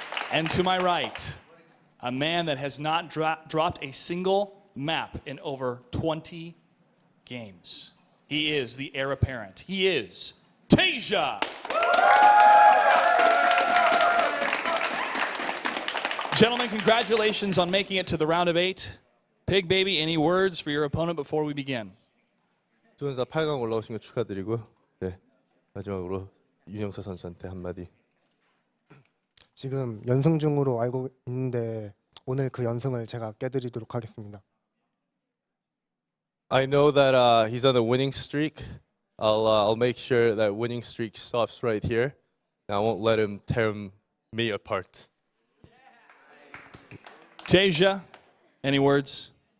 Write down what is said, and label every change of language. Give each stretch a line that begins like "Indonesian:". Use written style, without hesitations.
English: And to my right, a man that has not dropped a single map in over 20 games. He is the heir apparent. He is TaeJa. Gentlemen, congratulations on making it to the round of 8. Pigbaby, any words for your opponent before we begin?
Korean: 두 선수 다 8강 올라오신 거 축하드리고요. 네, 마지막으로 윤영서 선수한테 한마디. 지금 연승 중으로 알고 있는데 오늘 그 연승을 제가 깨드리도록 하겠습니다.
English: I know that he's on a winning streak. I'll make sure that winning streak stops right here. And I won't let him tear me apart. TaeJa, any words?